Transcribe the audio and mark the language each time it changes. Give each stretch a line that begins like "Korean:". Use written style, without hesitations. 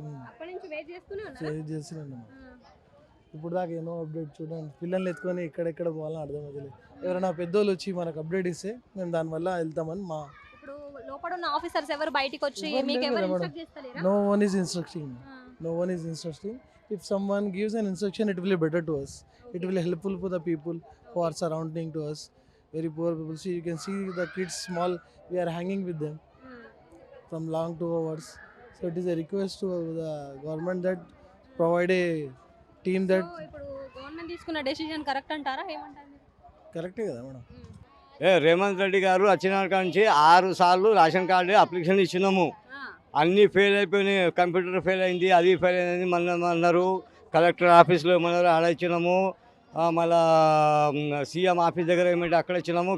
Telugu: అప్పటి నుంచి వెయిట్ చేస్తూనే ఉన్నారు. చేస్తున్నాం. ఇప్పుడు దాకా ఎన్నో అప్డేట్ చూడండి, పిల్లల్ని ఎత్తుకొని ఎక్కడెక్కడ పోవాలని అర్థమవుతుంది. ఎవరైనా పెద్దోళ్ళు వచ్చి మనకు అప్డేట్ ఇస్తే మేము దానివల్ల వెళ్తామని మా ఇప్పుడు లోపల ఉన్న ఆఫీసర్స్ ఎవరు బయటికి వచ్చి ఎవరు మీకు లేరు ఎవరు కదా instruct చేస్తలేరా?
English: no one is instructing. No one is instructing. If someone gives an instruction, it will be better to us. It will helpful for the people who are surrounding to us. Very poor people. See, you can see the kids small. We are hanging with them from long 2 hours. So it is a request to the government that provide a team that
Telugu: so ఇప్పుడు government తీసుకున్న decision correct అంటారా ఏమంటారు మీరు? కరెక్టే కదా madam. Revanth Reddy గారు వచ్చిన కాడ నుంచి 6 సార్లు రేషన్ కార్డు అప్లికేషన్ ఇచ్చినాము. అన్నీ ఫెయిల్ అయిపోయినాయి. కంప్యూటర్ ఫెయిల్ అయింది, అది ఫెయిల్ అయింది మన అన్నారు. కలెక్టర్ ఆఫీస్లో ఏమన్నారు ఆడ ఇచ్చినాము. మళ్ళా సీఎం ఆఫీస్ దగ్గర ఏమంటే అక్కడ ఇచ్చినాము.